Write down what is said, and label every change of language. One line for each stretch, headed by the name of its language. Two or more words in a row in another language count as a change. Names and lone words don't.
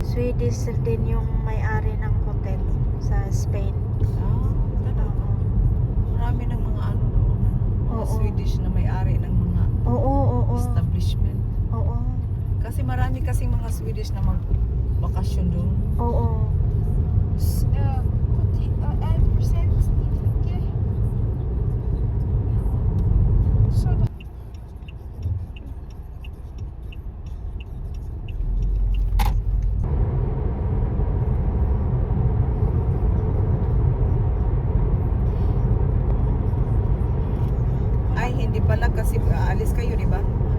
Filipino: Swedish din yung may-ari ng hotel sa Spain. Talaga. Marami ng mga ano doon. Mga Oo. Swedish na may-ari ng mga Oo. establishment. Oo. Kasi marami kasing mga Swedish na magbakasyon doon. Oo. 1% okay.
Swedish: Så då.
Filipino: Ay, hindi pala kasi aalis kayo, di ba?